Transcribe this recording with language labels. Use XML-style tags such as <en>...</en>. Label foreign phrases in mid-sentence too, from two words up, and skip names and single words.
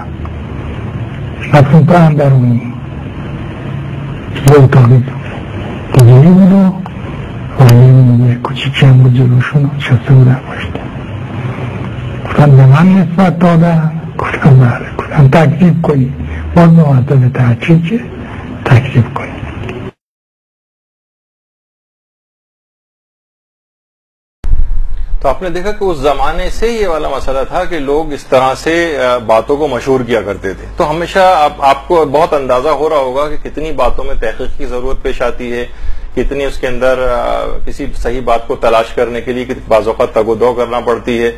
<fa>رفتیم تو اندرونی، یه اتاقی دیگری بود و یه کوچیکی هم بود جلوشون نشسته بودن پشته. گفتن به من نسبت دادن؟ گفتم بله. گفتم تکذیب کنی. باز 2 مرتبه تحقیق که تکذیب کنی.</fa> <ur>تو آپ نے دیکھا کہ اس زمانے سے یہ والا مسئلہ تھا کہ لوگ اس طرح سے باتوں کو مشہور کیا کرتے تھے. تو ہمیشہ آپ کو بہت اندازہ ہو رہا ہوگا کہ کتنی باتوں میں تحقیق کی ضرورت پیش آتی ہے, کتنی اس کے اندر کسی صحیح بات کو تلاش کرنے کے لیے بعض اوقات تگ و دو کرنا پڑتی ہے.</ur>